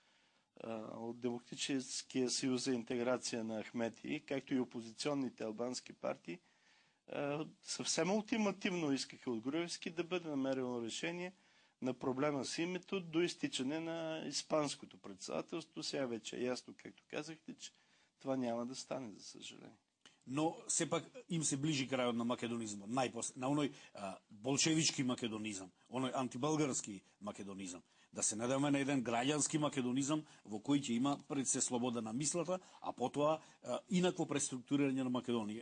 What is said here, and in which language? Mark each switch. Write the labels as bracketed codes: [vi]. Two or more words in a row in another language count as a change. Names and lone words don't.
[bg] от Демократическия съюз за интеграция на Ахмети, както и опозиционните албански партии, съвсем ултимативно искаха от Груевски да бъде намерено решение на проблема с името до изтичане на испанското председателство. Сега вече е ясно, както казахте, че това няма да стане, за съжаление. [mk] Но сепак им се ближи крајот на македонизмот, на оној болшевички македонизам, оној антибългарски македонизам. Да се надеваме на еден граѓански македонизам во кој ќе има пред се слобода на мислата, а потоа инакво преструктурирање на Македонија.